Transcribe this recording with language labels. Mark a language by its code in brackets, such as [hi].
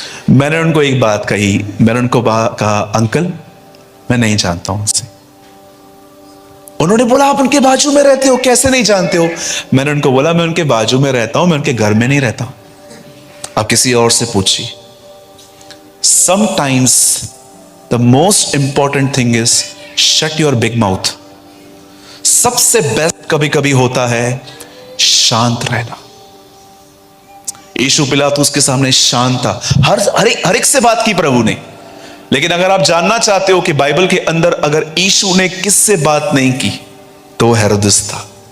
[hi] मैंने उनको एक बात कही, मैंने उनको कहा अंकल मैं नहीं जानता हूं उससे। उन्होंने बोला आप उनके बाजू में रहते हो, कैसे नहीं जानते हो? मैंने उनको बोला मैं उनके बाजू में रहता हूं, मैं उनके घर में नहीं रहता हूं, आप किसी और से पूछिए। [en] Sometimes the most important thing is shut your big mouth. [hi] सबसे बेस्ट कभी कभी होता है शांत रहना। यीशु पिलातुस के सामने शांत था, हर एक से बात की प्रभु ने। लेकिन अगर आप जानना चाहते हो कि बाइबल के अंदर अगर यीशु ने किससे बात नहीं की, तो हेरोदेस था।